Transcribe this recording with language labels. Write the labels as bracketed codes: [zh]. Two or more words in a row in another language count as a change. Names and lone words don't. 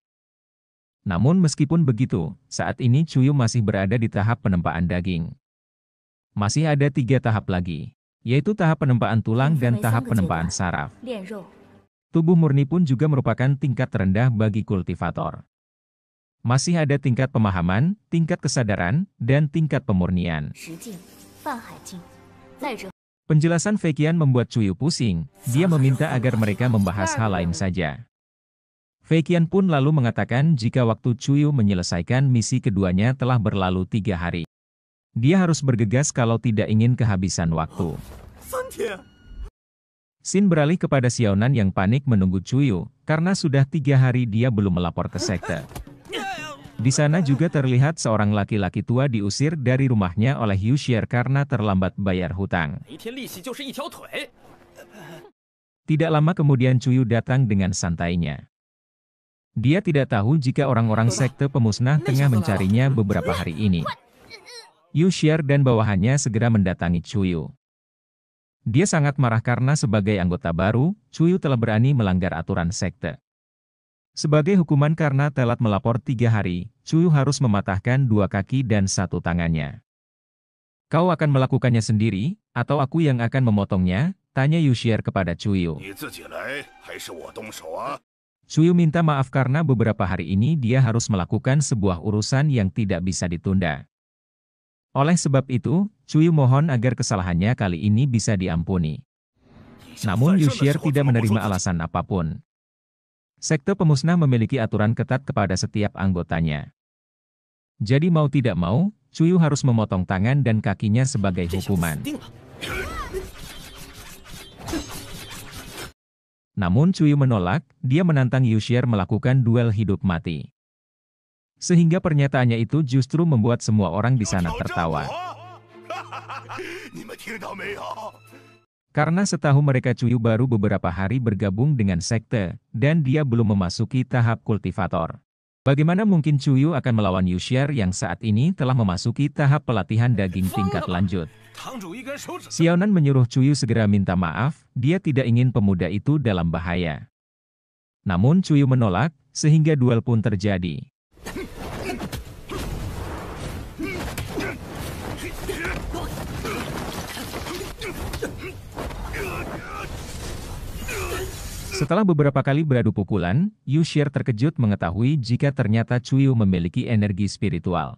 [id] Namun meskipun begitu, saat ini Cuyu masih berada di tahap penempaan daging. Masih ada 3 tahap lagi, yaitu tahap penempaan tulang dan tahap penempaan saraf. [zh] 练肉。 [id] Tubuh murni pun juga merupakan tingkat terendah bagi kultivator. Masih ada tingkat pemahaman, tingkat kesadaran, dan tingkat pemurnian. [zh] 石境、泛海境。再者， [id] Penjelasan Feiqian membuat Cuyu pusing. Dia meminta agar mereka membahas hal lain saja. Feiqian pun lalu mengatakan jika waktu Cuyu menyelesaikan misi keduanya telah berlalu 3 hari. Dia harus bergegas kalau tidak ingin kehabisan waktu. Xin beralih kepada Xiaonan yang panik menunggu Cuyu, karena sudah 3 hari dia belum melapor ke sekte. Di sana juga terlihat seorang laki-laki tua diusir dari rumahnya oleh Yu Xier karena terlambat bayar hutang. [zh] 一天利息就是一条腿。 [id] Tidak lama kemudian Cuyu datang dengan santainya. Dia tidak tahu jika orang-orang sekte pemusnah tengah mencarinya beberapa hari ini. Yu Xier dan bawahannya segera mendatangi Cuyu. Dia sangat marah karena sebagai anggota baru, Cuyu telah berani melanggar aturan sekte. Sebagai hukuman karena telat melapor 3 hari, Cuyu harus mematahkan 2 kaki dan 1 tangannya. Kau akan melakukannya sendiri, atau aku yang akan memotongnya? Tanya Yu Xier kepada Cuyu. [zh] 你自己来还是我动手啊？ [id] Cuyu minta maaf karena beberapa hari ini dia harus melakukan sebuah urusan yang tidak bisa ditunda. Oleh sebab itu, Cuyu mohon agar kesalahannya kali ini bisa diampuni. Namun Yu Xier tidak menerima alasan apapun. Sekte pemusnah memiliki aturan ketat kepada setiap anggotanya. Jadi mau tidak mau, Cuyu harus memotong tangan dan kakinya sebagai [zh] 这下子死 [id] hukuman. [zh] 定了。 [id] Namun Cuyu menolak, dia menantang Yu Xier melakukan duel hidup mati. Sehingga pernyataannya itu justru membuat semua orang di sana tertawa. [zh] 你们听到没有？ [id] Karena setahu mereka Cuyu baru beberapa hari bergabung dengan sekte, dan dia belum memasuki tahap kultivator. Bagaimana mungkin Cuyu akan melawan Yu Xier yang saat ini telah memasuki tahap pelatihan daging tingkat lanjut? [zh] 堂主一根手指。 [id] Xiaonan menyuruh Cuyu segera minta maaf, dia tidak ingin pemuda itu dalam bahaya. Namun Cuyu menolak, sehingga duel pun terjadi. Setelah beberapa kali beradu pukulan, Yu Xier terkejut mengetahui jika ternyata Cuyu memiliki energi spiritual.